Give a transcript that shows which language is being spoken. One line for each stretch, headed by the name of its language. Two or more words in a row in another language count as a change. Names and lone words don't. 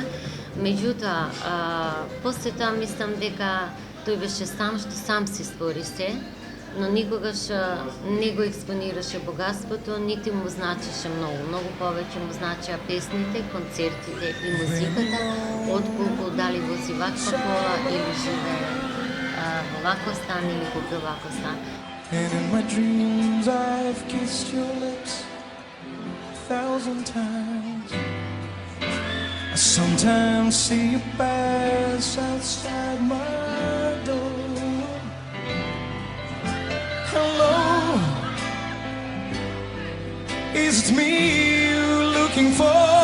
Macedonian: Меѓутоа, после тоа мислам дека тој беше сам што сам си створи се, но никогаш не го експонираше богатството, нити му значеше многу. Многу повеќе му значеа песните, концертите и музиката, отколку дали вози ваква кола или живее во ваков стан или купи ваков стан.
English: And in my dreams I've kissed your lips 1,000 times. I sometimes see you pass outside my door. Hello, is it me you're looking for?